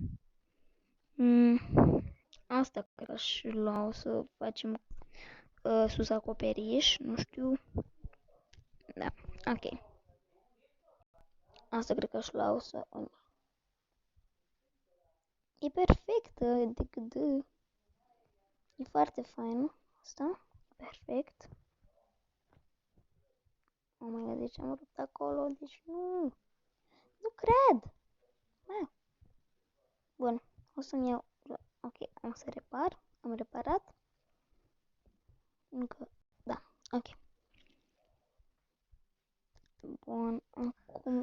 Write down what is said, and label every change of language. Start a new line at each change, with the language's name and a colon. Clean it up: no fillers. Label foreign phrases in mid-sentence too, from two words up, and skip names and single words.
Romanian: Asta cred că aș lua, o să facem sus acoperiș, nu știu. Da, ok. Asta cred că și la o să... E perfectă, decât... E foarte fain asta. Perfect.
English: Oh my god,
Romanian: deci am rupt acolo, deci nu. Nu cred. Ah. Bun, o să-mi iau... Ok, am să repar. Am reparat. Încă... Da, ok. Bun, acum...